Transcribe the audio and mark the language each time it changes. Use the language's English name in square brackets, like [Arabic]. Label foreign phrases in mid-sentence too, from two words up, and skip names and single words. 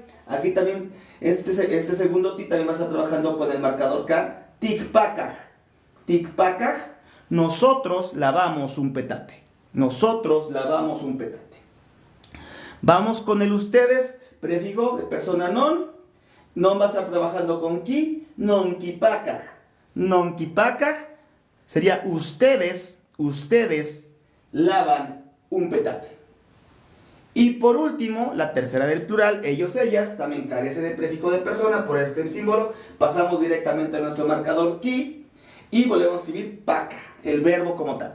[Spanish] Aquí también, este segundo ti también va a estar trabajando con el marcador K. [Nahuatl languages] Tikpaka. Tikpaka. [Spanish] Nosotros lavamos un petate. Nosotros lavamos un petate. Vamos con el ustedes. Prefijo de persona non. Non va a estar trabajando con ki. [Nahuatl languages] Non kipaka. [Spanish] nonquipaca sería ustedes lavan un petate. Y por último, la tercera del plural, ellos, ellas, también carece de prefijo de persona por este símbolo. Pasamos directamente a nuestro marcador ki y volvemos a escribir paca, el verbo como tal.